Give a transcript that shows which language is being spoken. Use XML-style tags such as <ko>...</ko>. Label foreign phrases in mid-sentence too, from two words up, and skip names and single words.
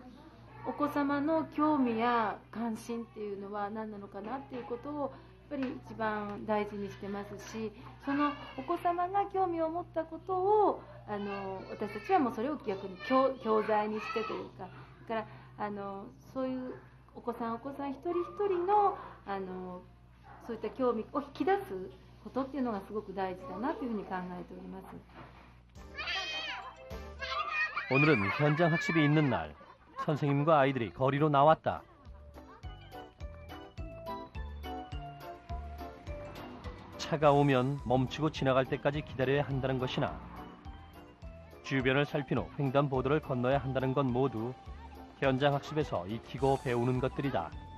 <ja>お子様の興味や関心っていうのは何なのかなっていうことをやっぱり一番大事にしてますし、そのお子様が興味を持ったことを私たちはもうそれを逆に教材にしてというか、だからそういうお子さん一人一人のそういった興味を引き出すことっていうのがすごく大事だなというふうに考えております。</ja> <ko>오늘은 현장 학습이 있는 날. 선생님과 아이들이 거리로 나왔다. 차가 오면 멈추고 지나갈 때까지 기다려야 한다는 것이나 주변을 살핀 후 횡단보도를 건너야 한다는 건 모두 현장 학습에서 익히고 배우는 것들이다.</ko>